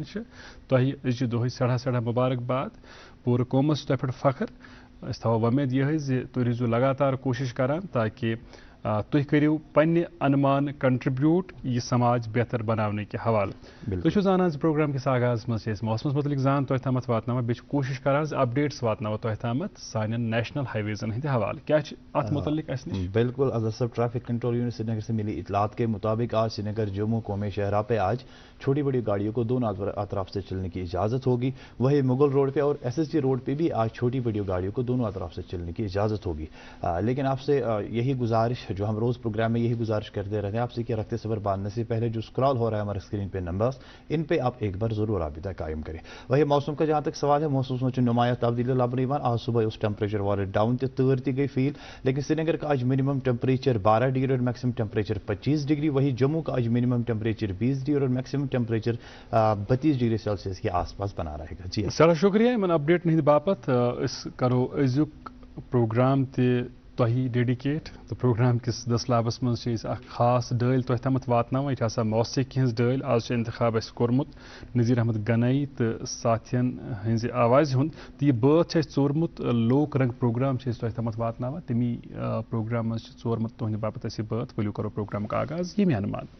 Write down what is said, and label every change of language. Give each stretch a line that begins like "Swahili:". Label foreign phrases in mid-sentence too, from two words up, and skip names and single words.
Kashmiri: چھِ تۄہہِ أزچہِ دۄہٕچ سٮ۪ٹھاہ مُبارکباد پوٗرٕ قومس چھُ تۄہہِ پٮ۪ٹھ فخر أسۍ تھاوو وۄمید یِہٕے زِ تُہۍ روٗزِو لگاتار کوٗشِش کران تاکہِ تُہۍ کٔرِو پننہِ انمان کنٹربیوٗٹ یہِ سماج بہتر بناونٕکہِ حوالہٕ تُہۍ چھِو زانان زِ پروگرام کِس آغازس منٛز چھِ أسۍ موسمس متعلق زان تۄہہِ تامتھ واتناوان بیٚیہِ چھِ کوٗشِش کران زِ اپڈیٹس واتناوو تۄہہِ تامتھ سانٮ۪ن
English: national highways
Kashmiri: ہٕنٛدِ حوالہٕ کیٛاہ چھِ اتھ متعلق اَسہِ نِش
Urdu: بالکل اظہر صاحب
English: traffic control unit
Urdu: سری نگر سے ملی اطلاعات کے مطابق آج سری نگر جموں قومی شاہراہ پہ آج چھوٹی بڑی گاڑیوں کو دونوں اطراف سے چلنے کی اجازت ہوگی وہیں مغل روڈ پہ اور SSG روڈ پہ بھی آج چھوٹی بڑی گاڑیوں کو دونوں اطراف سے چلنے کی اجازت ہوگی لیکن آپ سے یہی گزارش جو ہم روز پروگرام میں یہی گزارش کرتے رہتے ہیں آپ سے کہ رکھتے صبر باندھنے سے پہلے جو اسکرال ہو رہا ہے ہمارے اسکرین پہ نمبرز ان پہ آپ ایک بار ضرور رابطہ قائم کریں وہی موسم کا جہاں تک سوال ہے موسم میں نمایاں تبدیلی لبنہ آج صبح اس ٹیمپریچر والے ڈاؤن تیر تہ گئی فیل لیکن سری نگر کا آج
English: minimum temperature
Urdu: 12 ڈگری اور
English: maximum temperature
Urdu: 25 ڈگری وہی جموں کا آج
English: minimum temperature
Urdu: 20 ڈگری اور
English: maximum temperature
Urdu: 32 ڈگری سیلسیس کے آس پاس بنا رہے گا جی
Kashmiri: سٮ۪ٹھاہ شُکریہ یِمن اپڈیٹن ہٕنٛدِ باپتھ أسۍ کرو أزیُک پروگرام تہِ تۄہہِ ڈیڈِکیٹ تہٕ پروگرام کِس دٔسلابس منٛز چھِ أسۍ اکھ خاص ڈٲلۍ تۄہہِ تامتھ واتناوان یہِ چھِ آسان موسیقی ہٕنٛز ڈٲلۍ آز چھُ انتخاب اَسہِ کوٚرمُت نذیٖر احمد گنایی تہٕ ساتھین ہٕنٛزِ آوازِ ہُنٛد تہٕ یہِ بٲتھ چھُ اَسہِ ژوٗرمُت لوک رنگ پروگرام چھِ أسۍ تۄہہِ تامتھ واتناوان تمی پروگرام منٛز چھُ ژوٗرمُت تُہنٛدِ باپتھ اَسہِ یہِ بٲتھ ؤلِو کرو پروگرامُک آغاز ییٚمہِ انمان